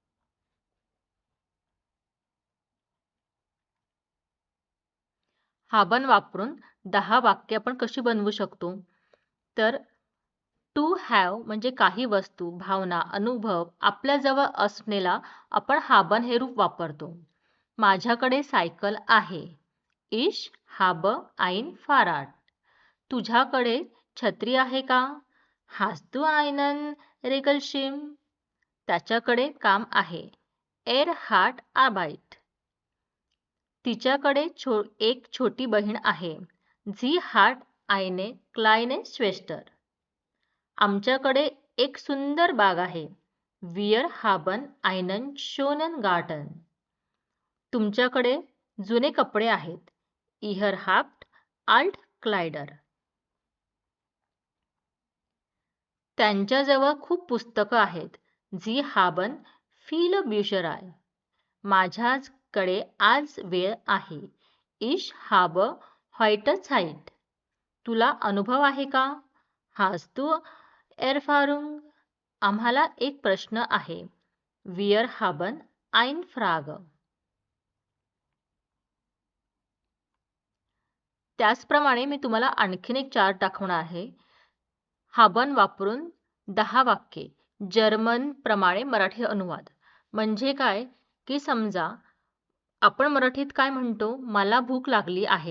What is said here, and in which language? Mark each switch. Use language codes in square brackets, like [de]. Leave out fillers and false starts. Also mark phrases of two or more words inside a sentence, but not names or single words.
[mr] हाबन वापरून 10 वाक्य आपण कशी बनवू शकतो? तर [en] to have [mr] म्हणजे काही वस्तू, भावना, अनुभव आपल्याजवळ असणेला आपण हाबन हे रूप वापरतो. माझ्याकडे सायकल आहे. [de] इश habe ein Fahrrad. [mr] तुझ्याकडे छत्री आहे का? [de] Hast du einen Regenschirm? [mr] त्याच्याकडे काम आहे. [de] Er hat Arbeit. [mr] तिच्याकडे एक छोटी बहीण आहे. [de] Sie hat eine kleine Schwester. [mr] आमच्याकडे एक सुंदर बाग आहे. [de] Wir haben einen schönen Garten. [mr] तुमच्याकडे जुने कपडे आहेत. [de] Ihr habt Altkleider. [mr] त्यांच्याजवळ खूप पुस्तकं आहेत. [de] Sie haben viele Bücher. [mr] माझ्याकडे आज वेळ आहे. [de] Ich habe heute Zeit. [mr] तुला अनुभव आहे का? [de] Hast du Erfahrung? [mr] आम्हाला एक प्रश्न आहे. [de] Wir haben eine Frage. [mr] त्याचप्रमाणे मी तुम्हाला आणखीन एक चार्ट दाखवणार आहे. हाबन वापरून 10 वाक्ये जर्मन प्रमाणे मराठी अनुवाद. म्हणजे काय की समजा आपण मराठीत काय म्हणतो, मला भूक लागली आहे.